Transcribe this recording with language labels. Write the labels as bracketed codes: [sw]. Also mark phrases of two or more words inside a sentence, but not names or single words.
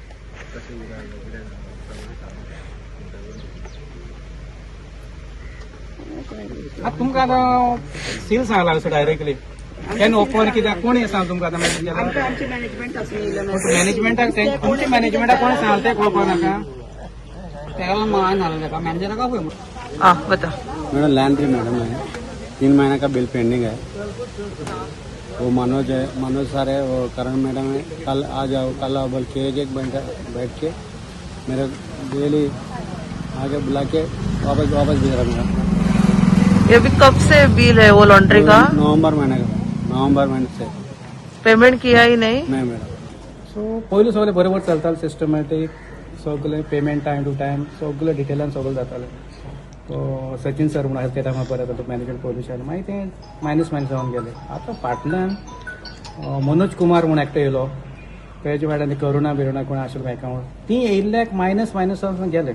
[kok] आतां तुमकां आतां सील सांगला असो डायरेक्टली केन्ना ओपन कित्याक कोणी सांग तुमकां आतां आमचे मॅनेजमेंट आसून येयले मॅनेजमेंटाक तुमच्या मॅनेजमेंटाक कोणी सांगला ते कळपाक नाका. तेका लागून हांवें नासलें तेका मॅनेजराका पळय [hi] बता मैडम लैंड्री मैडम है 3 महीने का बिल पेंडिंग है. वो मनोज है मनोज सर है वो करण मैडम है. कल आ जाओ कल आओ बोल के एक घंटा बैठ के मेरे डेली आगे बुला के वापस भेज रहा मेरा. ये भी कब से बिल है वो लॉन्ड्री का? नवंबर महीने से पेमेंट किया ही नहीं. नहीं मैडम. [kok] सो पयलीं सगळें बरोबर चलतालें सिस्टमॅटीक सगळें पेमेंट [en] time to time [kok] सगळें डिटेलान सगळें जातालें. तो सचिन सर म्हणून त्या टायमार बरें जाता [en] management position, [kok] मागीर तें मायनस जावन गेलें. आतां फाटल्यान मनोज कुमार म्हूण एकटो येयलो, तेजे वाड्यान करुणा बिरुणा कोण आशिल्लो एकाउंट, ती येयल्ल्याक मायनस जावन गेले.